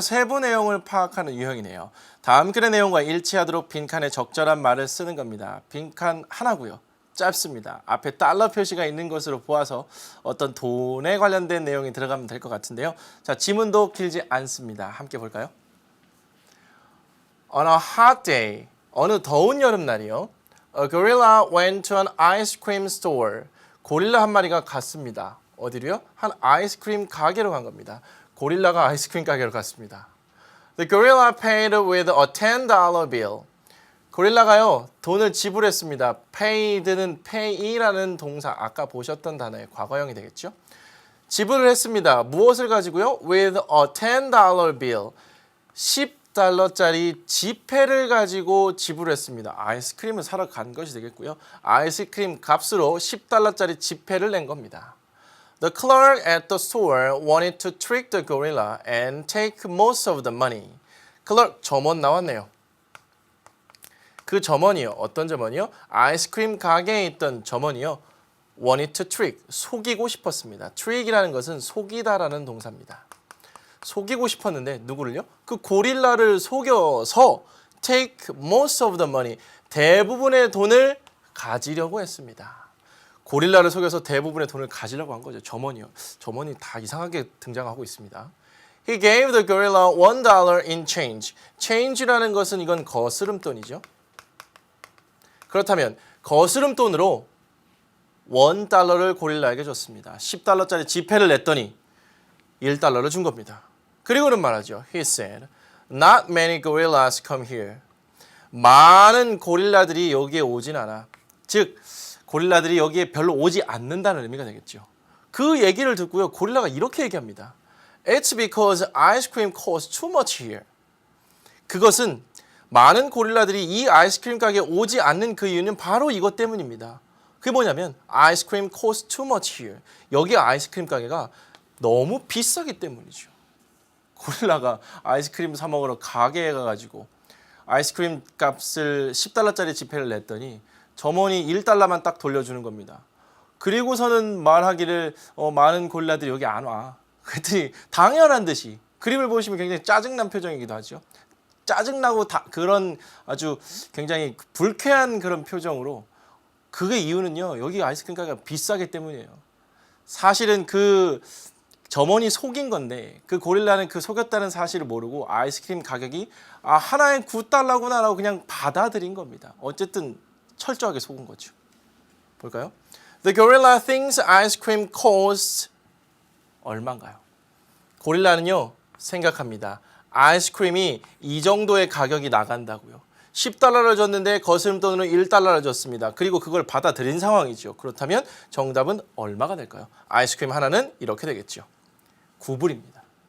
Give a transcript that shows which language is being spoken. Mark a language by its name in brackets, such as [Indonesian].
[Korean] 세부 내용을 파악하는 유형이네요. 다음 글의 내용과 일치하도록 빈칸에 적절한 말을 쓰는 겁니다. 빈칸 하나고요. 짧습니다. 앞에 달러 표시가 있는 것으로 보아서 어떤 돈에 관련된 내용이 들어가면 될 것 같은데요. 자, 지문도 길지 않습니다. 함께 볼까요? [English] On a hot day, [Korean] 어느 더운 여름날이요. [English] A gorilla went to an ice cream store. [Korean] 고릴라 한 마리가 갔습니다. 어디로요? 한 아이스크림 가게로 간 겁니다. 고릴라가 아이스크림 가게로 갔습니다. [English] The gorilla paid with a $10 bill. [Korean] 고릴라가요, 돈을 지불했습니다. paid는 pay라는 동사, 아까 보셨던 단어의 과거형이 되겠죠? 지불을 했습니다. 무엇을 가지고요? [English] With a $10 bill. [Korean] 10달러짜리 지폐를 가지고 지불했습니다. 아이스크림을 사러 간 것이 되겠고요. 아이스크림 값으로 10달러짜리 지폐를 낸 겁니다. [English] The clerk at the store wanted to trick the gorilla and take most of the money. [Korean] clerk, 점원 나왔네요. 그 점원이요. 어떤 점원이요? 아이스크림 가게에 있던 점원이요. [English] wanted to trick, [Korean] 속이고 싶었습니다. trick이라는 것은 속이다라는 동사입니다. 속이고 싶었는데 누구를요? 그 고릴라를 속여서 [English] take most of the money, [Korean] 대부분의 돈을 가지려고 했습니다. 고릴라를 속여서 대부분의 돈을 가지려고 한 거죠. 점원이요. 점원이 다 이상하게 등장하고 있습니다. [English] He gave the gorilla $1 in change. [Korean] change라는 것은 이건 거스름돈이죠. 그렇다면 거스름돈으로 $1를 고릴라에게 줬습니다. 10달러짜리 지폐를 냈더니 $1를 준 겁니다. 그리고는 말하죠. [English] He said, not many gorillas come here. [Korean] 많은 고릴라들이 여기에 오진 않아. 즉, 고릴라들이 여기에 별로 오지 않는다는 의미가 되겠죠. 그 얘기를 듣고요. 고릴라가 이렇게 얘기합니다. [English] It's because ice cream costs too much here. [Korean] 그것은 많은 고릴라들이 이 아이스크림 가게에 오지 않는 그 이유는 바로 이것 때문입니다. 그게 뭐냐면 [English] ice cream costs too much here. [Korean] 여기 아이스크림 가게가 너무 비싸기 때문이죠. 고릴라가 아이스크림 사 먹으러 가게에 가가지고 아이스크림 값을 10달러짜리 지폐를 냈더니 점원이 1달러만 딱 돌려주는 겁니다. 그리고서는 말하기를 많은 고릴라들이 여기 안 와. 그랬더니 당연한 듯이 그림을 보시면 굉장히 짜증난 표정이기도 하죠. 짜증나고 그런 아주 굉장히 불쾌한 그런 표정으로 그게 이유는요. 여기 아이스크림 가게가 비싸기 때문이에요. 사실은 그 점원이 속인 건데 그 고릴라는 그 속였다는 사실을 모르고 아이스크림 가격이 하나에 $9라고 그냥 받아들인 겁니다. 어쨌든 철저하게 속은 거죠. 볼까요? [English] The gorilla thinks ice cream costs [Korean] 얼마인가요? 고릴라는요 생각합니다. 아이스크림이 이 정도의 가격이 나간다고요. 10달러를 줬는데 거스름돈으로 1달러를 줬습니다. 그리고 그걸 받아들인 상황이죠. 그렇다면 정답은 얼마가 될까요? 아이스크림 하나는 이렇게 되겠죠. 9불입니다.